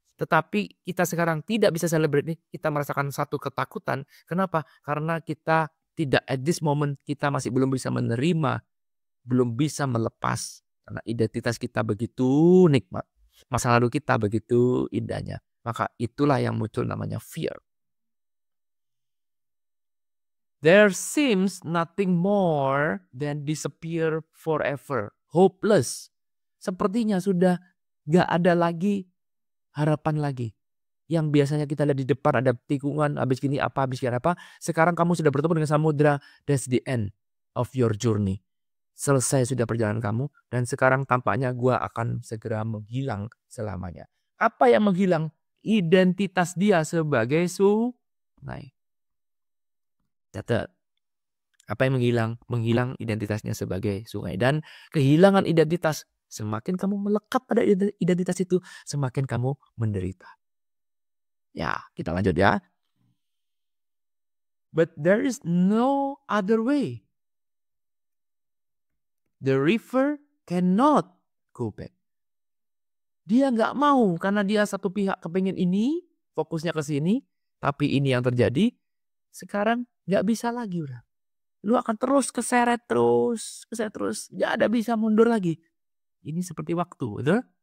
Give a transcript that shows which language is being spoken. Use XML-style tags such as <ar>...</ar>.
<id>Tetapi kita sekarang tidak bisa celebrate nih. Kita merasakan satu ketakutan. Kenapa? Karena kita tidak</id> <en>at this moment.</en> <id>Kita masih belum bisa menerima. Belum bisa melepas. Karena identitas kita begitu nikmat. Masa lalu kita begitu indahnya. Maka itulah yang muncul namanya fear.</id> <en>There seems nothing more than disappear forever. Hopeless.</en> <id>Sepertinya sudah gak ada lagi harapan lagi. Yang biasanya kita lihat di depan ada tikungan, habis gini apa. Sekarang kamu sudah bertemu dengan samudra.</id> <en>That's the end of your journey.</en> <id>Selesai sudah perjalanan kamu. Dan sekarang tampaknya gua akan segera menghilang selamanya. Apa yang menghilang? Identitas dia sebagai sungai. Catat. Apa yang menghilang? Menghilang identitasnya sebagai sungai. Dan kehilangan identitas, semakin kamu melekat pada identitas itu, semakin kamu menderita. Ya, kita lanjut ya.</id> <en>But there is no other way. The river cannot go back.</en> <id>Dia nggak mau karena dia satu pihak kepengen ini, fokusnya ke sini, tapi ini yang terjadi. Sekarang nggak bisa lagi udah. Lu akan terus keseret terus. Nggak ada bisa mundur lagi. Ini seperti waktu, betul?</id>